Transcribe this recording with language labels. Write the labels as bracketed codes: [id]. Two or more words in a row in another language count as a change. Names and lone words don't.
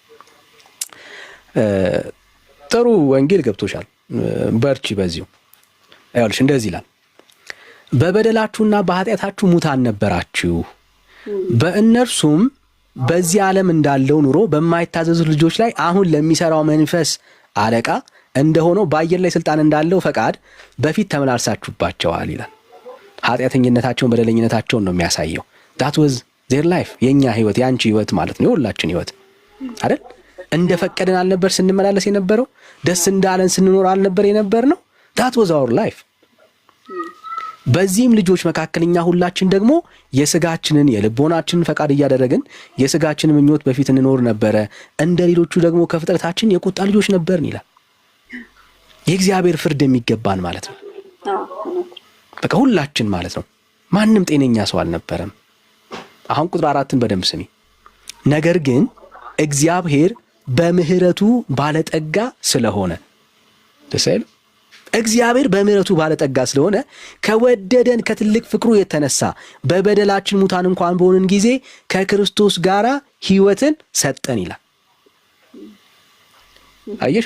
[am] ጥሩ ወንጌል ገብቶሻል፣ በርቺ በዚሁ። አይወልሽ እንደዚህ ይላል፣ በበደላችሁና በኃጢአታችሁ ሙታን ነበራችሁ፣ በእነርሱም በዚህ ዓለም እንዳለው ኑሮ በማይታዘዙ ልጆች ላይ አሁን ለሚሰራው መንፈስ አለቃ እንደሆነው በአየር ላይ ስልጣን እንዳለው ፈቃድ በፊት ተመላልሳችሁባቸዋል ይላል። ኃጢአተኝነታቸውን በደለኝነታቸውን ነው የሚያሳየው። [en] that was their life፣ [am] የኛ ህይወት ያንቺ ህይወት ማለት ነው፣ የሁላችን ህይወት አይደል? እንደፈቀደን አልነበር ስንመላለስ የነበረው? ደስ እንዳለን ስንኖር አልነበር የነበር ነው? [en] that was our life። [am] በዚህም ልጆች መካከለኛ ሁላችን ደግሞ የስጋችንን የልቦናችንን ፈቃድ እያደረግን የስጋችንን ምኞት በፊት እንኖር ነበረ፣ እንደ ሌሎቹ ደግሞ ከፍጥረታችን የቁጣ ልጆች ነበርን ይላል። የእግዚአብሔር ፍርድ የሚገባን ማለት ነው። በቃ ሁላችን ማለት ነው። ማንም ጤነኛ ሰው አልነበረም። አሁን ቁጥር 4ን በደንብ ስሚ። ነገር ግን እግዚአብሔር በምህረቱ ባለጠጋ ስለሆነ ደሳይል እግዚአብሔር በምህረቱ ባለጠጋ ስለሆነ ከወደደን ከትልቅ ፍቅሩ የተነሳ በበደላችን ሙታን እንኳን በሆንን ጊዜ ከክርስቶስ ጋር ሕይወትን ሰጠን ይላል። አየሽ?